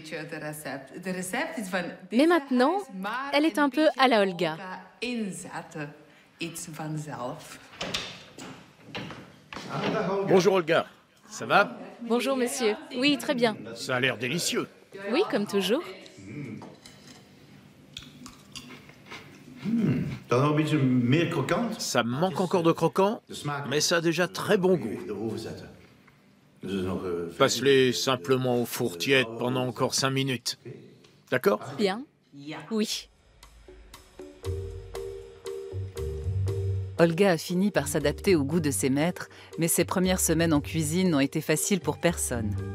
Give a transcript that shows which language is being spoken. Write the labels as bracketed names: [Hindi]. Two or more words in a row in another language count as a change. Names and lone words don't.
[French] Mais maintenant, elle est un peu à la Olga. Bonjour Olga, ça va? Bonjour monsieur. Oui, très bien. Ça a l'air délicieux. Oui, comme toujours. [Dutch] Dan nog een beetje meer krokant. [French] Ça me manque encore de croquant, mais ça a déjà très bon goût. [Dutch] Erover zetten. Dus nog [French] Passe-les simplement au four tiède pendant encore 5 minutes. D'accord? Bien. Oui. Olga a fini par s'adapter au goût de ses maîtres, mais ses premières semaines en cuisine n'ont été faciles pour personne.